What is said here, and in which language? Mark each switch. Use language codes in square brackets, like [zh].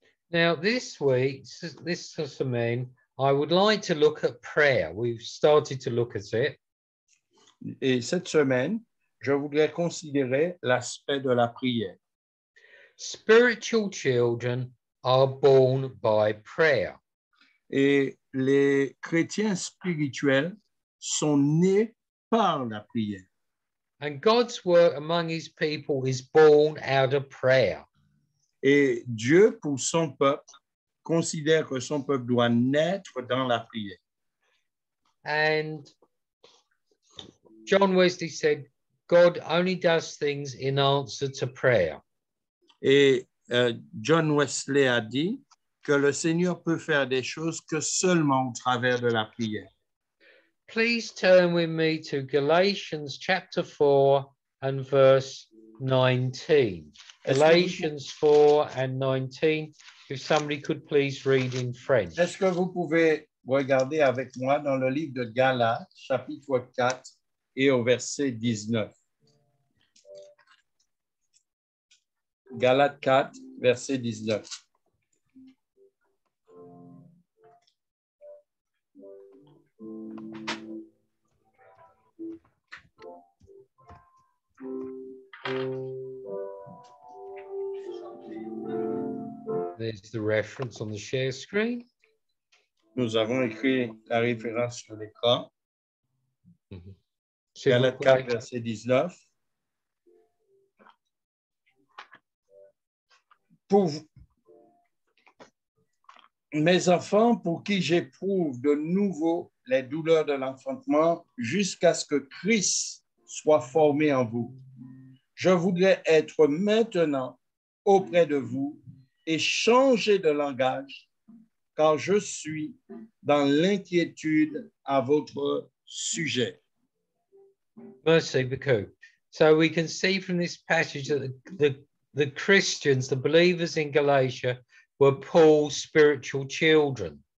[en] Now, this week, this semaine, I would like to look at prayer. We've started to look at it. [fr] Et cette semaine, je voudrais considérer l'aspect de la prière. [en] Spiritual children are born by prayer. [fr] Et les chrétiens spirituels sont nés par la prière. [en] And God's work among his people is born out of prayer. [fr] Et Dieu, pour son peuple, considère que son peuple doit naître dans la prière. [en] And John Wesley said, God only does things in answer to prayer. [fr] Et John Wesley a dit que le Seigneur peut faire des choses que seulement au travers de la prière. [en] Please turn with me to Galatians chapter 4 and verse 19. Galatians 4 and 19. If somebody could please read in French. [fr] Est-ce que vous pouvez regarder avec moi dans le livre de Galates, chapitre 4 et au verset 19? Galates 4, verset 19. [en] There's the reference on the share screen. [fr] Nous avons écrit la référence sur l'écran. S'il vous Galates plaît. 4, verset 19. Pour vous, mes enfants, pour qui j'éprouve de nouveau les douleurs de l'enfantement jusqu'à ce que Christ soit formé en vous. Je voudrais être maintenant auprès de vous et changer de langage, car je suis dans l'inquiétude à votre sujet. Mercy, Baku. [en] So we can see from this passage that the Christians, the believers in Galatia, were Paul's spiritual children.